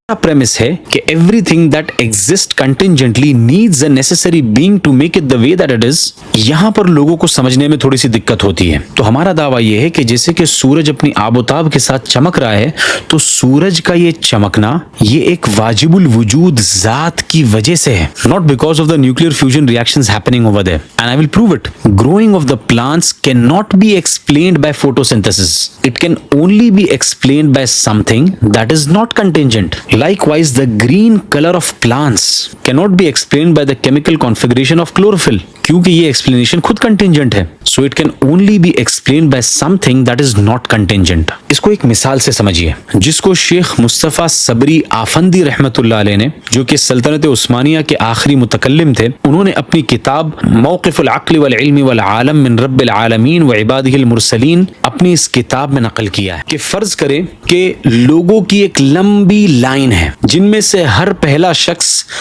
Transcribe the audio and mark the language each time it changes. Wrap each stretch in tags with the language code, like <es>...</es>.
<ur>Premises ہے کہ</ur> <en>Everything that exist contingently needs a necessary being to make it the way that it is.</en> <ur>یہاں پر لوگوں کو سمجھنے میں تھوڑی سی دقت ہوتی ہے، تو ہمارا دعویٰ یہ ہے کہ جیسے کہ سورج اپنی آب و تاب کے ساتھ چمک رہا ہے، تو سورج کا یہ چمکنا یہ ایک واجب الوجود ذات کی وجہ سے ہے،</ur> <en>not because of the nuclear fusion reactions happening over there, and I will prove it. Growing of the plants cannot be explained by photosynthesis. It can only be explained by something that is not contingent. Likewise, the green color of plants cannot be explained by the chemical configuration of chlorophyll.</en> <ur>کیونکہ یہ explanation خود contingent ہے،</ur> <en>So it can only be explained by something that is not contingent.</en> <ur>اس کو ایک مثال سے سمجھیے، جس کو شیخ مصطفیٰ صبری آفندی رحمۃ اللہ علیہ نے، جو کہ سلطنت عثمانیہ کے آخری متکلم تھے، انہوں نے اپنی کتاب موقف العقل والعلم والعالم من رب العالمین وعبادہ المرسلین اپنی اس کتاب میں نقل کیا ہے کہ فرض کریں کہ لوگوں کی ایک لمبی لائن ہے جن میں سے ہر پہلا شخص</ur>